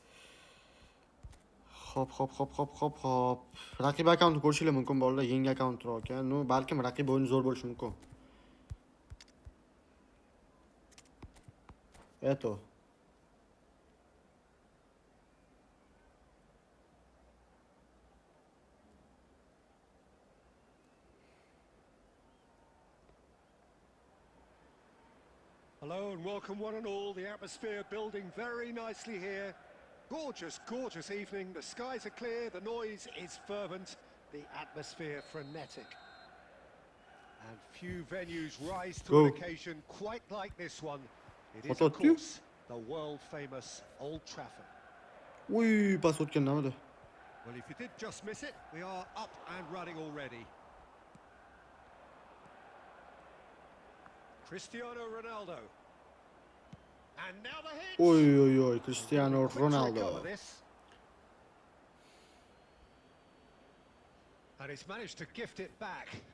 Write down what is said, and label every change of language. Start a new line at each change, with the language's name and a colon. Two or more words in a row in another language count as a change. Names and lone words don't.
Uzbek: Hop. Raqib akkauntni ko'rishingiz mumkin bolalar. Yangi akkaunt turar ekan. No, balkim raqib o'yini zo'r bo'lishi mumkin.
Russian: Eto.
English: Hello and welcome one and all. The atmosphere building very nicely here. Gorgeous evening. The skies are clear, the noise is fervent, the atmosphere frenetic. And few venues rise to an occasion quite like this one. It is, of course, the world-famous Old Trafford.
Uzbek: Uy, pas o'tgan namidi?
English: Well, if you did just miss it, we are up and running already. Cristiano Ronaldo. And now the hit.
Uzbek: Oy, Cristiano Ronaldo.
English: And he's managed to gift it back.